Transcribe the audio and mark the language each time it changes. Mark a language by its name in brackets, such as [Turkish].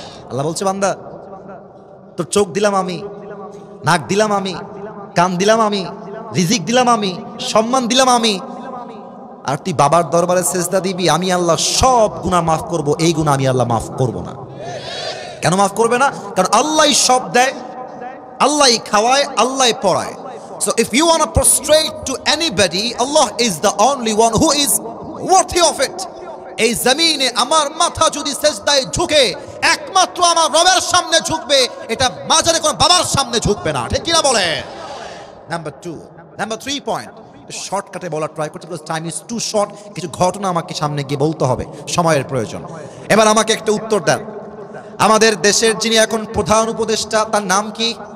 [Bangla] আল্লাহ বলছে, বান্দা, তোর চোখ দিলাম আমি, নাক দিলাম আমি, কান দিলাম আমি, রিজিক দিলাম আমি, সম্মান দিলাম আমি, আর তুই বাবার দরবারে সেজদা দিবি, আমি আল্লাহ সব গুনাহ মাফ করব, এই গুনাহ আমি আল্লাহ মাফ করব না। কেন মাফ করবে না? কারণ আল্লাহই সব দেয়, আল্লাহই খাওয়ায়, আল্লাহই পড়ায়। [English] So if you want to prostrate to anybody, Allah is the only one who is worthy of it. [Bangla] এই জমিনে আমার মাথা যদি সেজদায় ঝুঁকে, একমাত্র আমার রবের সামনে ঝুঁকবে, এটা মাজারে কোন বাবার সামনে ঝুঁকবে না। ঠিক কিনা বলে? নাম্বার 2, নাম্বার 3 পয়েন্ট শর্টকাটে বলার ট্রাই করতে, [English] Because time is too short. [Bangla] কিছু ঘটনা আমাকে সামনে গিয়ে বলতে হবে, সময়ের প্রয়োজন। এবার আমাকে একটা উত্তর দেন, আমাদের দেশের যিনি এখন প্রধান উপদেষ্টা, তার নাম কি?